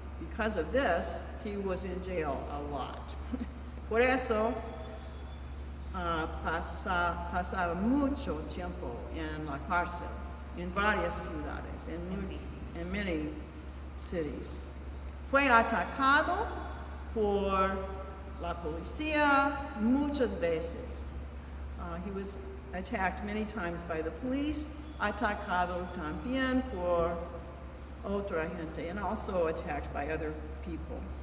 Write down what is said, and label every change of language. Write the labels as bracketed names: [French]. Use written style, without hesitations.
[English] Because of this, he was in jail a lot. [Spanish] Por eso, pasaba mucho tiempo en la cárcel, en varias ciudades, en [English] many cities. [Spanish] Fue atacado por la policía muchas veces. [English] He was attacked many times by the police, [Spanish] atacado también por otra gente, [English] and also attacked by other people.